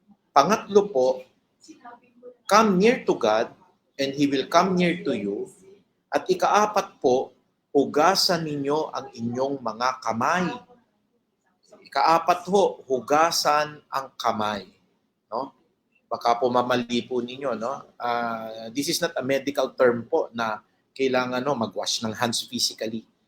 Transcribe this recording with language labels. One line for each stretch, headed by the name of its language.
Filipino: Pangatlo po,
English: come near to God and He will come near to you.
Filipino: At ikaapat po, hugasan ninyo ang inyong mga kamay. Ikaapat ho, hugasan ang kamay. No? Baka po mamali po ninyo, no?
English: This is not a medical term
Filipino: po na kailangan mag-wash ng
English: hands physically.